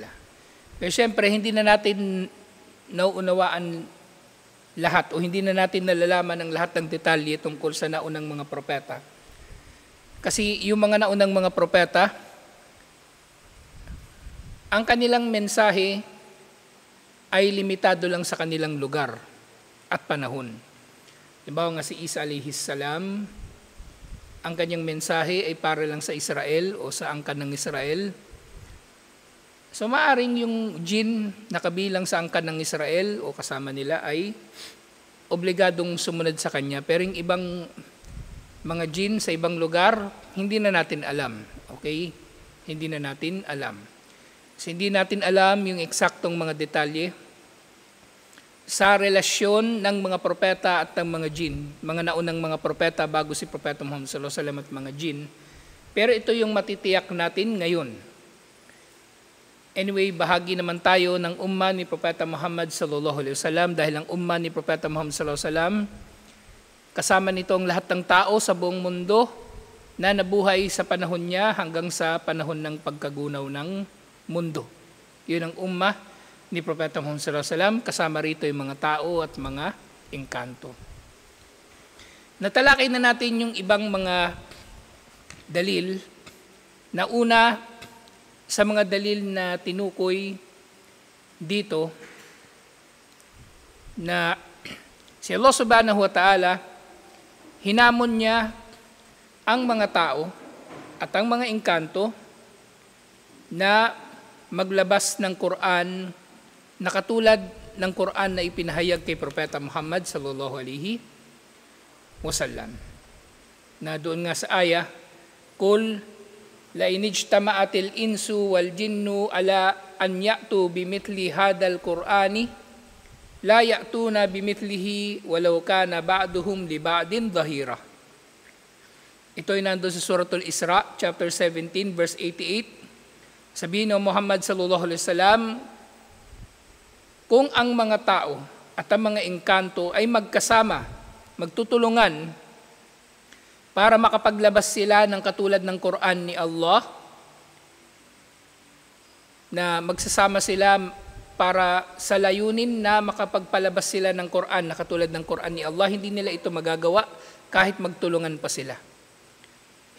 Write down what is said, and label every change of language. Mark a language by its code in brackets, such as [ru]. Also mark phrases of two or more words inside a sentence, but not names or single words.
[tl] Pero siyempre, hindi na natin nauunawaan lahat o hindi na natin nalalaman ang lahat ng detalye tungkol sa naunang mga propeta. Kasi yung mga naunang mga propeta, ang kanilang mensahe ay limitado lang sa kanilang lugar at panahon. Halimbawa nga si Isa [ar] عليه السلام, [tl] ang kanyang mensahe ay para lang sa Israel o sa angkan ng Israel. So maaring yung jin na kabilang sa angkan ng Israel o kasama nila ay obligadong sumunod sa kanya. Pero yung ibang mga jin sa ibang lugar, hindi na natin alam. Okay? Hindi na natin alam. So hindi natin alam yung eksaktong mga detalye sa relasyon ng mga propeta at ng mga jin. Mga naunang mga propeta bago si Propeta Muhammad [ar] صلى الله عليه وسلم [tl] at mga jin. Pero ito yung matitiyak natin ngayon. Anyway, bahagi naman tayo ng umma ni Propeta Muhammad [ar] صلى الله عليه وسلم [tl] dahil ang umma ni Propeta Muhammad [ar] صلى الله عليه وسلم [tl] kasama nito ang lahat ng tao sa buong mundo na nabuhay sa panahon niya hanggang sa panahon ng pagkagunaw ng mundo. Yun ang umma ni Propeta Muhammad [ar] صلى الله عليه وسلم, [tl] kasama rito yung mga tao at mga engkanto. Natalakay na natin yung ibang mga dalil na una sa mga dalil na tinukoy dito na si Allah [ar] سبحانه وتعالى [tl] hinamon niya ang mga tao at ang mga engkanto na maglabas ng Quran na katulad ng Quran na ipinahayag kay Propeta Muhammad [ar] صلى الله عليه وسلم. [tl] Na doon nga sa aya, [ar] قل لئن اجتمعت الإنس والجن على أن يأتوا بمثل هذا القرآن لا يأتون بمثله ولو كان بعضهم لبعض ظهيرا. [tl] Ito ay nandoon sa Suratul Isra, [en] chapter 17, verse 88. [tl] Sabihin ng Muhammad [ar] صلى الله عليه وسلم, [tl] kung ang mga tao at ang mga engkanto ay magkasama, magtutulungan para makapaglabas sila ng katulad ng Quran ni Allah, na magsasama sila para sa layunin na makapagpalabas sila ng Quran na katulad ng Quran ni Allah, hindi nila ito magagawa kahit magtulungan pa sila.